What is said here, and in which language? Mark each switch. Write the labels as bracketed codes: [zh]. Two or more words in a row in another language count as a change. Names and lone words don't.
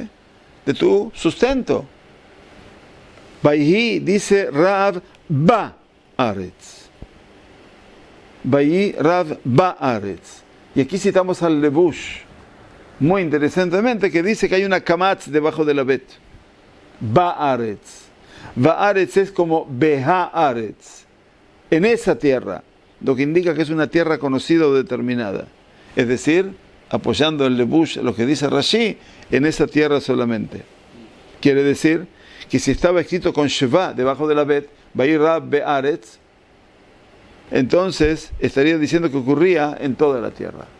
[es] De tu sustento. [he] Vayhi dice רעב בארץ. ויהי רעב בארץ. [es] Y aquí citamos al Lebush, muy interesantemente, que dice que hay una kamatz debajo de la bet. Ba'aretz. Ba'aretz es como Beha'aretz. En esa tierra, lo que indica que es una tierra conocida o determinada. Es decir, apoyando el Lebush, lo que dice Rashi, en esa tierra solamente. Quiere decir que si estaba escrito con Sheva debajo de la bet, [he] ויהי רעב בארץ, [es] entonces estaría diciendo que ocurría en toda la tierra.